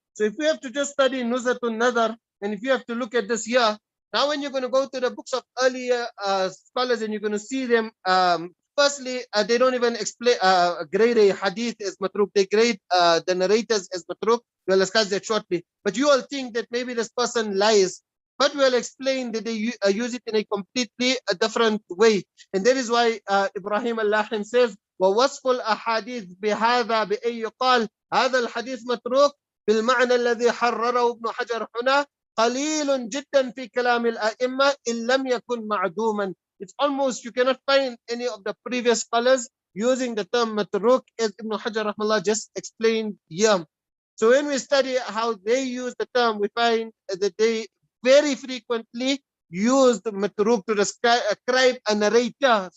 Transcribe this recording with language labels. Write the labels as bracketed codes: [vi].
[en] So if we have to just study Nuzha an-Naḍar, and if you have to look at this here, now when you're going to go to the books of earlier scholars and you're going to see them, firstly, they don't even explain grade a hadith as matruk. They grade the narrators as matruk. We'll discuss that shortly. But you all think that maybe this person lies. But we'll explain that they use it in a completely different way. And that is why Ibrahim al-Lahim says, [ar] ووصف الأحاديث بهذا بأن يقال هذا الحديث متروك بالمعنى الذي حرره ابن حجر هنا قليل جدا في كلام الأئمة إن لم يكن معدوما. [en] It's almost, you cannot find any of the previous scholars using the term matruk as Ibn Hajar rahmallah just explained here. So when we study how they use the term, we find that they very frequently use the matruk to describe a narrator.